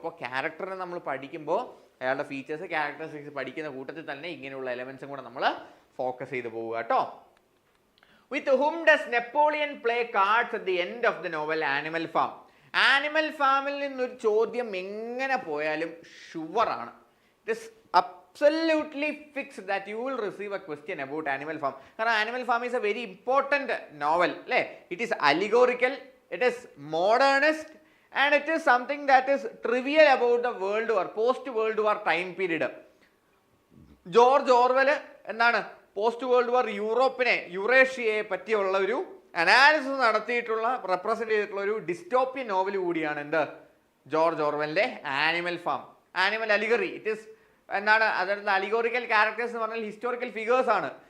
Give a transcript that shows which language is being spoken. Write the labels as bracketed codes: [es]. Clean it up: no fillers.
[ml] അപ്പോൾ ക്യാരക്ടറിനെ നമ്മൾ പഠിക്കുമ്പോൾ അയാളുടെ ഫീച്ചേഴ്സ്, ക്യാരക്ടറിസ്റ്റിക്സ് പഠിക്കുന്ന കൂട്ടത്തിൽ തന്നെ ഇങ്ങനെയുള്ള എലമെൻസും കൂടെ നമ്മൾ ഫോക്കസ് ചെയ്ത് പോവുക കേട്ടോ. [en] With whom does Napoleon play cards at the end of the novel Animal Farm? [ml] Animal ഫാമിൽ നിന്നൊരു ചോദ്യം എങ്ങനെ പോയാലും ഷുവറാണ്. [en] It is absolutely fixed that you will receive a question about Animal Farm. കാരണം Animal Farm is a very important novel അല്ലേ? It is allegorical, it is modernist and it is something that is trivial about the world war, post world war time period. [ml] George Orwell post world war യുറേഷ്യയെ പറ്റിയുള്ള ഒരു analysis നടത്തിയിട്ടുള്ള represent ചെയ്തിട്ടുള്ള ഒരു ഡിസ്റ്റോപ്യൻ novel കൂടിയാണ് എന്ത്? George ഓർവെലിന്റെ animal farm. Animal allegory. It is അതായത് allegorical characters എന്ന് പറഞ്ഞാൽ ഹിസ്റ്റോറിക്കൽ ഫിഗേഴ്സ് ആണ്.